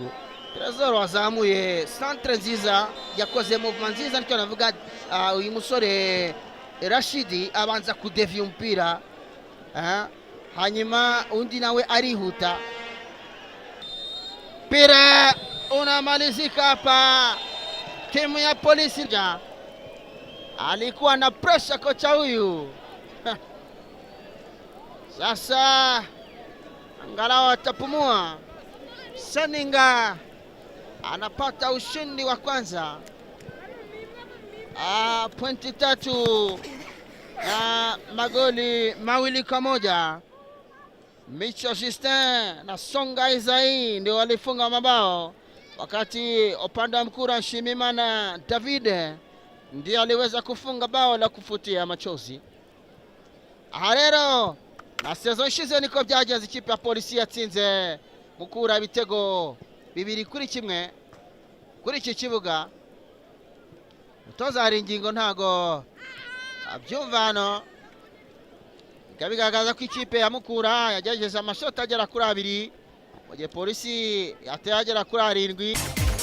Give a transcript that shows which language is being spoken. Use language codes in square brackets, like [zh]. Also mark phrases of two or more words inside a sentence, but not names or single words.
[rw] Trezor wazamuye centre nziza, yakoze movement nziza, nicyo navuga. Uyu musore Rashidi abanza kudevia umupira, hanyuma undi nawe arihuta. [sw] Pira unamalizika hapa. Timu ya polisi alikuwa na pressure kocha huyu. Sasa angalau atapumua. Seninga anapata ushindi wa kwanza. Pointi 3 na magoli 2-1. Micho Justin na Songa Izai ndio walifunga mabao, wakati upande wa Mukura Nshimimana David ndiye aliweza kufunga bao la kufutia machozi. [rw] Rero na season ishize niko byagenze. Ikipe ya polisi yatsinze Mukura ibitego 2-1 kuri iki kibuga. Utoza hari ingingo ntago abyumva hano. Bigaragaza ko ikipe ya Mukura yagerageje amashoti agera kuri 2, mu gihe polisi yateye agera kuri 7.